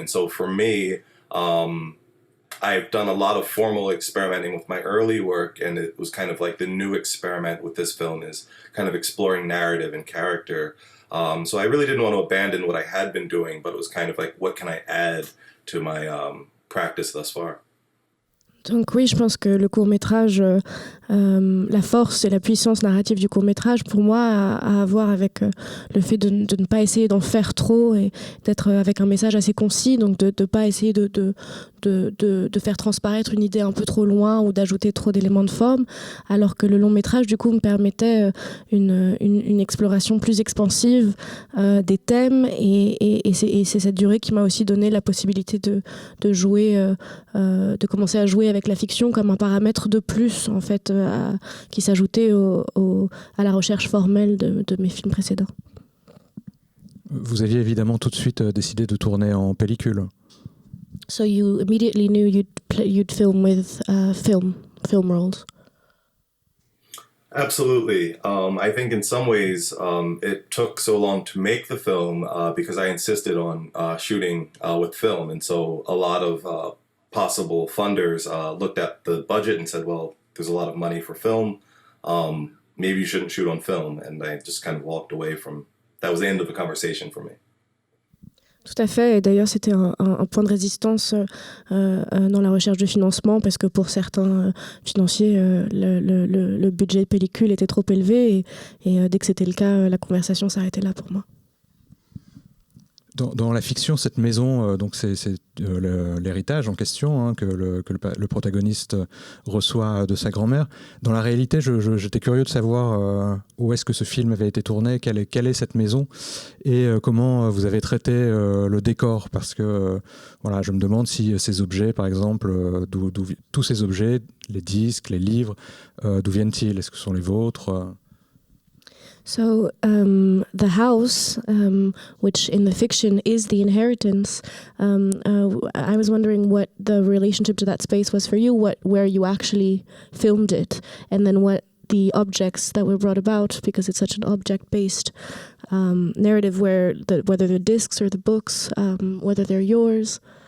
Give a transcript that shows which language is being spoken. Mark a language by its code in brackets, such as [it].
[en] And so for me, I've done a lot of formal experimenting with my early work, and it was kind of like the new experiment with this film is kind of exploring narrative and character. So I really didn't want to abandon what I had been doing, but it was kind of like, what can I add to my practice thus far? [fr] Donc oui, je pense que le court-métrage, la force et la puissance narrative du court-métrage, pour moi, a à voir avec le fait de ne pas essayer d'en faire trop et d'être avec un message assez concis, donc de ne pas essayer de faire transparaître une idée un peu trop loin ou d'ajouter trop d'éléments de forme, alors que le long-métrage, du coup, me permettait une exploration plus expansive des thèmes, et c'est cette durée qui m'a aussi donné la possibilité de jouer, de commencer à jouer avec la fiction comme un paramètre de plus, en fait, qui s'ajoutait à la recherche formelle de mes films précédents. Vous aviez évidemment tout de suite décidé de tourner en pellicule. [en] So you immediately knew you'd film with film rolls. Absolutely. I think in some ways it took so long to make the film because I insisted on shooting with film. And so a lot of possible funders looked at the budget and said, well, there's a lot of money for film. Maybe you shouldn't shoot on film. And I just kind of walked away from, that was the end of the conversation for me. [fr] Tout à fait, et d'ailleurs c'était un point de résistance dans la recherche de financement, parce que pour certains financiers, le budget de pellicule était trop élevé, et dès que c'était le cas, la conversation s'arrêtait là pour moi. Dans la fiction, cette maison, donc c'est l'héritage en question que le protagoniste reçoit de sa grand-mère. Dans la réalité, j'étais curieux de savoir où est-ce que ce film avait été tourné, quelle est cette maison, et comment vous avez traité le décor, parce que voilà, je me demande si ces objets, par exemple, tous ces objets, les disques, les livres, d'où viennent-ils? Est-ce que ce sont les vôtres? [en] So the house, which in the fiction is the inheritance, I was wondering what the relationship to that space was for you, where you actually filmed it, and then what the objects that were brought about, because it's such an object-based narrative, whether the discs or the books, whether they're yours.